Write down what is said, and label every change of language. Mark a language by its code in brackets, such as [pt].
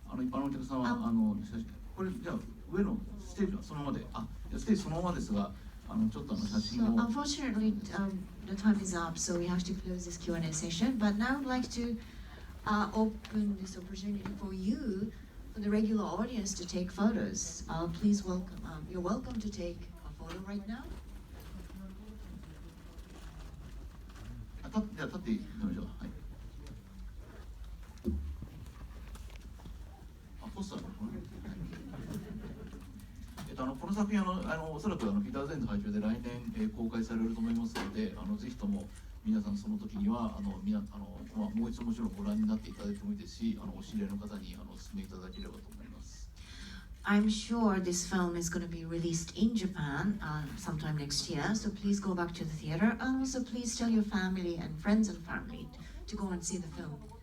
[ja] 一般のお客様はこれじゃあ上のステージはそのままで、ステージそのままですが、ちょっと写真を。 [en] So unfortunately, the time is up, so we have to close this Q&A session. But now I'd like to open this opportunity for you, for the regular audience, to take photos. Please welcome. You're welcome to take a photo right now. [ja] じゃあ立ってみましょう。はい。ポスターのこの作品おそらくピーター・ゼンの配給で来年、公開されると思いますので、ぜひとも皆さんその時にはもう一度もちろんご覧になっていただいてもいいですし、お知り合いの方にお勧めいただければと思います。 [en] I'm sure this film is going to be released in Japan sometime next year, so please go back to the theater, and also please tell your family and friends and family to go and see the film.